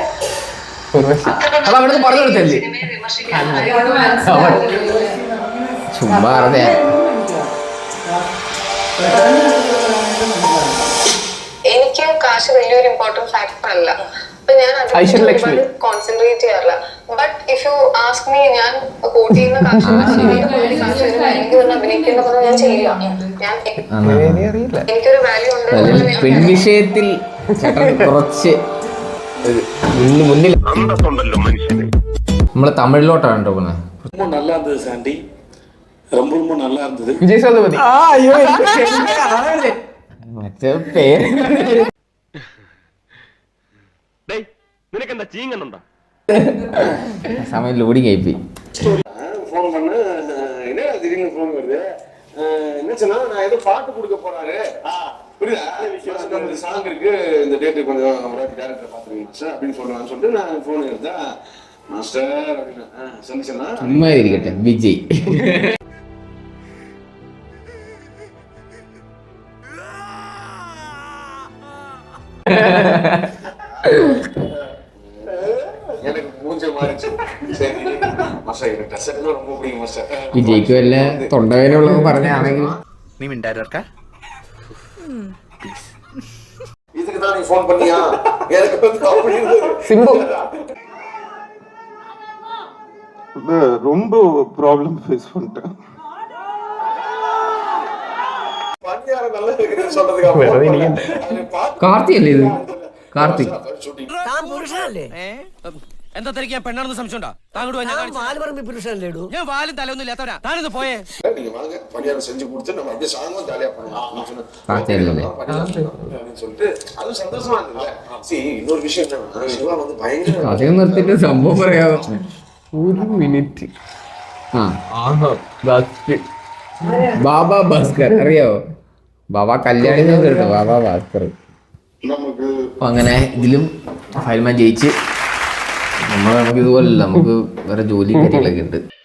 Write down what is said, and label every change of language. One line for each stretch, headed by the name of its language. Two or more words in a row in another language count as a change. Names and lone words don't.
Malayalam: അത് അവിടുന്ന് പറഞ്ഞു കൊടുത്തല്ലേ? സിനിമയെ വിമർശിക്കാൻ ചുമ്മാ പറഞ്ഞേ. എനിക്ക് കാശ് വലിയൊരു
English: important factor
Malayalam: അല്ല. അപ്പൊ ഞാൻ ഐശ്വര്യലക്ഷ്മി. കോൺസെൻട്രേറ്റ് ചെയ്യാറില്ല.
English: But if you ask me,
Malayalam: ഞാൻ കോട്ട് ചെയ്യുന്ന കാശ് എനിക്ക് വന്ന് അഭിനയിക്കുന്ന ഞാൻ ചെയ്യില്ല. ഞാൻ എനിക്കൊരു വാല്യൂ ഉണ്ട്. പെൺവിഷയത്തിൽ ചേട്ടൻ കുറച്ച് മുന്നിൽ നമ്മള് തമിഴിലോട്ടാണ് കേട്ടോ പോണേ.
Tamil: ரொம்ப நல்லா இருந்தது சாண்டி, ரொம்ப ரொம்ப நல்லா இருந்தது.
Malayalam: വിജയ് സേതുപതി. മറ്റേ പേര് നിനക്കെന്താ ചീങ്ങുന്നുണ്ടോ? സമയം ലോഡിങ് ആയിപ്പോയി.
Tamil: ஃபோன் பண்ண என்ன திடீர்னு ஃபோன் வருது, என்னச்சுன்னா நான் ஏதோ பாட்டு கொடுக்க போறாரு, புரியுதா விஷயம், இந்த சாங் இருக்கு, இந்த டேட்டு கொஞ்சம் டேரக்டர் பாத்துருங்க சார் அப்படின்னு சொல்லிட்டு நான் ஃபோன் எடுத்தேன். மாஸ்டர் அப்படின்னு சொன்னா
Malayalam: ചുമ്മാ ഇരിക്കട്ടെ വിജയ്.
Tamil: எனக்கு மூஞ்ச மாறிச்சு. சரி மாஸ்டர் எனக்கு ட்ரெஸ் எடுக்க ரொம்ப பிடிக்கும் மாஸ்டர்.
Malayalam: വിജയ്ക്ക് വല്ല തൊണ്ടവേനുള്ളത് പറഞ്ഞാണെങ്കിൽ നീ മിണ്ടായിരുക്ക.
Tamil: இதுக்கு தான் நீ ஃபோன் பண்ணியா? எனக்கு வந்து அப்படி இருந்தது. സിംബു. ரொம்ப
English: problem face
Tamil: பண்ணிட்டேன். பணியார நல்லா இருக்குன்னு சொல்றதுக்கு
Malayalam: കാർത്തി അല്ലേ ഇത്? കാർത്തി എന്താ തനിക്ക് ഞാൻ പെണ്ണാണെന്ന് സംശയമുണ്ടോ? ഞാൻ വാലും തലൊന്നും ഇല്ലാത്തവരാ. താനൊന്ന് പോയേ.
Tamil: நீங்க வாங்க பணியாரம் செஞ்சு கொடுத்து நம்ம அப்படியே சாயங்காலம் ஜாலியா பண்ணலாம்
Malayalam: കാർത്തി അല്ലേ?
Tamil: சொல்லிட்டு அது சந்தோஷமா இருந்தது. சரி இன்னொரு விஷயம் என்னன்னா, சிவா வந்து பயங்கர
Malayalam: കഥയും നിർത്തിട്ട് സംഭവം പറയാമോ? ഒരു മിനിറ്റ്. ബാബ ഭാസ്കർ അറിയാവോ? ബാബ കല്യാണി കേട്ടോ, ബാബ ഭാസ്കർ.
Tamil: நமக்கு
Malayalam: അപ്പൊ അങ്ങനെ ഇതിലും ഫയൽമാൻ ജയിച്ച് നമുക്ക് ഇതുപോലല്ല, നമുക്ക് വേറെ ജോലി കാര്യങ്ങളൊക്കെ ഉണ്ട്.